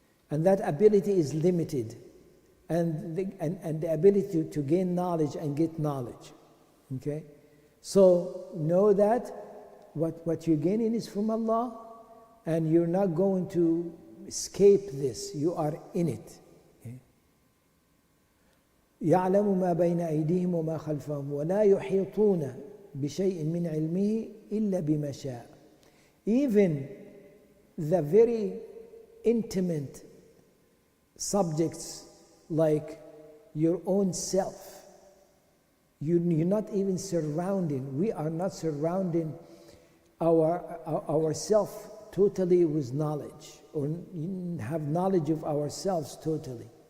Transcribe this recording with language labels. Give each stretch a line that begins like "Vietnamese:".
English: And that ability is limited. And the ability to gain knowledge and get knowledge. Okay? So know that what you're gaining is from Allah, and you're not going to escape this. You are in it.
Arabic: يعلم ما بين أيديهم وما خلفهم ولا يحيطون بشيء من علمه إلا بما شاء.
English: Even the very intimate subjects like your own self, you're not even surrounding. We are not surrounding ourself totally with knowledge, or have knowledge of ourselves totally.